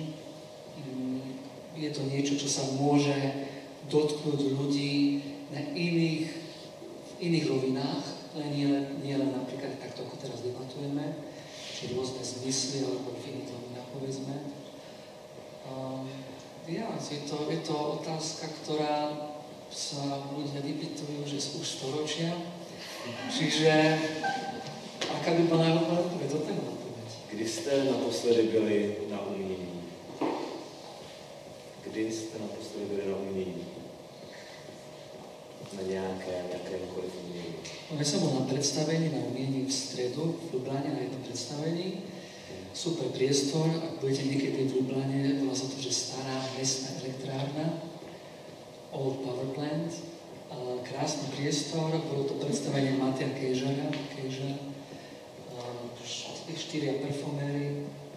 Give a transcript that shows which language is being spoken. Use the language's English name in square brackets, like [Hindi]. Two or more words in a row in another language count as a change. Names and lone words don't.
[Slovak] Je to niečo, čo sa môže dotknúť ľudí v iných rovinách, ale nie len napríklad takto, ako teraz debatujeme, či rôzne zmysly alebo v iných rovinách, povedzme. Je to otázka, ktorá sa ľudia vypýtujú, že už storočia. Čiže aká by bola odpoveď? To je odpoveď. [Czech] Kdy jste naposledy byli na umění? Kdy jste naposledy byli na umění? Na jakémkoliv umění? [Slovak] Ja som bol na predstavení na umiení v stredu v Ljubljane na jednom predstavení. Super priestor, ak budete niekedy v Ljubljane, volá sa to, že stará mestná elektrárna, Old Power Plant. Krásny priestor, bolo to predstavenie Matia Kejžara, 4 performéry.